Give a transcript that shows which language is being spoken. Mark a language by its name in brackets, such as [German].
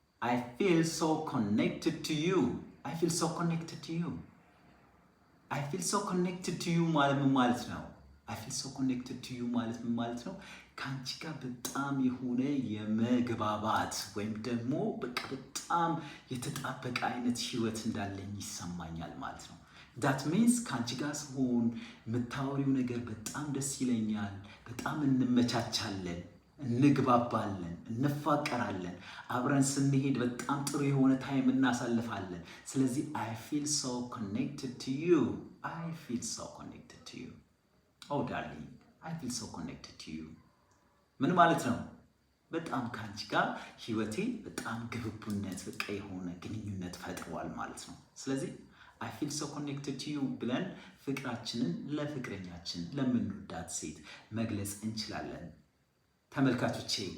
[English] I feel so connected to you. I feel so connected to you. I feel so connected to you [Amharic] ማለት ምን ማለት ነው? [English] I feel so connected to you ማለት ምን ማለት ነው? [Amharic] ከአንቺ ጋር በጣም የሆነ የመግባባት ወይም ደግሞ በቃ በጣም የተጣበቀ አይነት ህይወት እንዳለኝ ይሰማኛል ማለት ነው። ዳት ሚንስ ከአንቺ ጋር ስሆን የምታወሪው ነገር በጣም ደስ ይለኛል። በጣም እንመቻቻለን፣ እንግባባለን፣ እንፋቀራለን። አብረን ስንሄድ በጣም ጥሩ የሆነ ታይም እናሳልፋለን። ስለዚህ [English] I feel so connected to you. I feel so connected to you. Oh darling, I feel so connected to you. [Amharic] ምን ማለት ነው? በጣም ከአንቺ ጋር ህይወቴ በጣም ግብቡነት በቃ የሆነ ግንኙነት ፈጥሯል ማለት ነው። ስለዚህ [English] I feel so connected to you [Amharic] ብለን ፍቅራችንን ለፍቅረኛችን ለምንወዳት ሴት መግለጽ እንችላለን። ተመልካቾቼ